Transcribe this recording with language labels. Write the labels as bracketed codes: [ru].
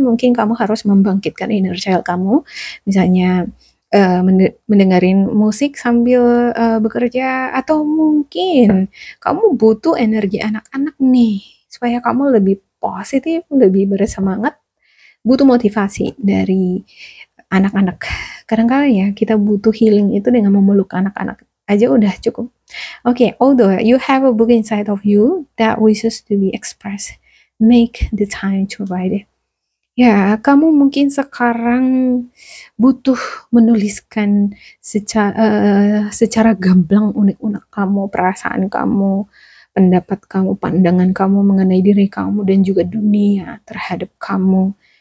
[id] Mungkin kamu harus membangkitkan inner child kamu, misalnya mendengarin musik sambil bekerja, atau mungkin kamu butuh energi anak-anak nih, supaya kamu lebih positif, lebih bersemangat, butuh motivasi dari anak-anak. Kadang-kadang ya, kita butuh healing itu dengan memeluk anak-anak aja udah cukup. [en] Okay, although you have a book inside of you that wishes to be expressed, make the time to write it. [id] Ya, kamu mungkin sekarang butuh menuliskan secara gamblang unek-unek kamu, perasaan kamu, pendapat kamu, pandangan kamu mengenai diri kamu dan juga dunia terhadap kamu.